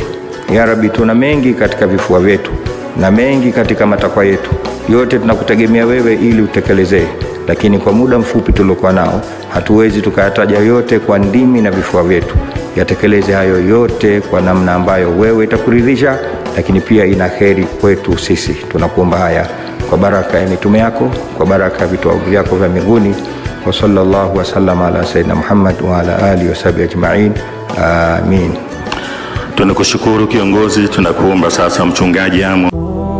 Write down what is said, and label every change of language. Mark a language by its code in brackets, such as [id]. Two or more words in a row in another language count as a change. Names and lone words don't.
[ar] يا ربي, [sw] tuna mengi katika vifua vyetu na mengi katika matakwa yetu, yote tunakutegemea wewe ili utekelezee, lakini kwa muda mfupi tuliokuwa nao hatuwezi tukayataja yote kwa ndimi na vifua vyetu. Yatekeleze hayo yote kwa namna ambayo wewe itakuridhisha, lakini pia ina kheri kwetu sisi. Tunakuomba haya kwa baraka ya mitume yako, kwa baraka ya vitu vyako vya mbinguni. [ar] وصلى الله وسلم على سيدنا محمد وعلى آله وصحبه أجمعين. Amin. [sw] Tunakushukuru kiongozi. Tunakuomba sasa mchungaji Amo